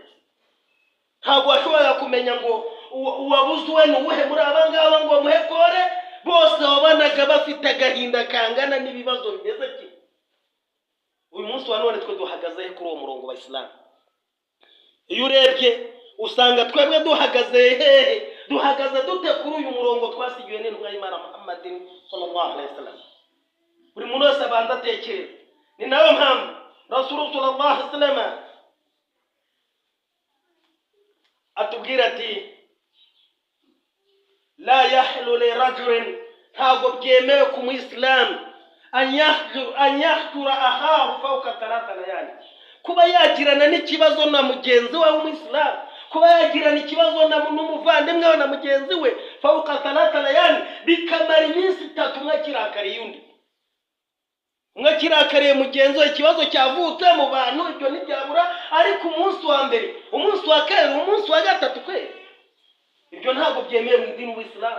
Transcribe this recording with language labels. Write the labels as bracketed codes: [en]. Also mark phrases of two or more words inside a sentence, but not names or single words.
[rw] Ntabwo washoboraga kumenya ngo uwabuzuwe n'uwuhe muri abangaba ngo muhe pore, bose wabanaga bafite agahinda kangana n'ibibazo bimeze kimwe. Uyu munsi wa none twe duhagaze kuri uwo murongo wa Islam. Iyo urebye usanga twebwe duhagaze hehe, duhagaze dute kuri uyu murongo twasigiwe n'intumwa y'Imana [ar] محمد صلى الله عليه وسلم. [rw] Buri muntu wese abanza atekereza. Ni nayo mpamvu [ar] رسول الله صلى الله عليه وسلم [rw] atubwira ati [ar] لا يحل لرجل, [rw] ntabwo byemewe ku muislamu an [ar] يهجر أخاه فوق ثلاث ليال, [rw] kuba yagirana n'ikibazo na mugenzi we w'umuislamu, kuba yagirana ikibazo n'umuvandimwe we na mugenzi we [ar] فوق ثلاث ليال, [rw] bikamara iminsi 3 umwe kirakariye undi, umwe kirakariye mugenzi we, ikibazo cyavutse mu bantu ibyo ntibyabura, ariko umunsi wa mbere, umunsi wa kabiri, umunsi wa gatatu kwezi, ibyo ntabwo byemewe mu idini w'Isilamu.